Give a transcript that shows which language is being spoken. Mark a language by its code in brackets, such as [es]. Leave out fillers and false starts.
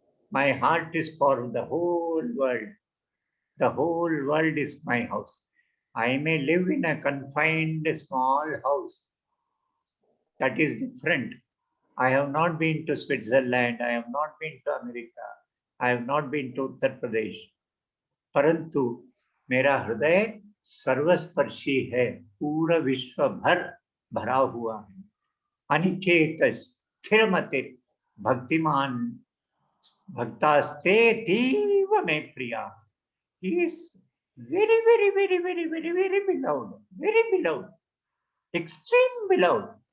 [en] My heart is for the whole world. The whole world is my house. I may live in a confined small house. That is different. I have not been to Switzerland. I have not been to America. I have not been to Uttar Pradesh. [hi] परंतु मेरा हृदय सर्वस्पर्शी है, पूरा विश्व भर भरा हुआ है। [sa] अनिकेत स्थिरमति भक्तिमान भक्तास्ते तीव में प्रिया। [en] He is very, very, very, very, very, very beloved, very beloved, extreme beloved.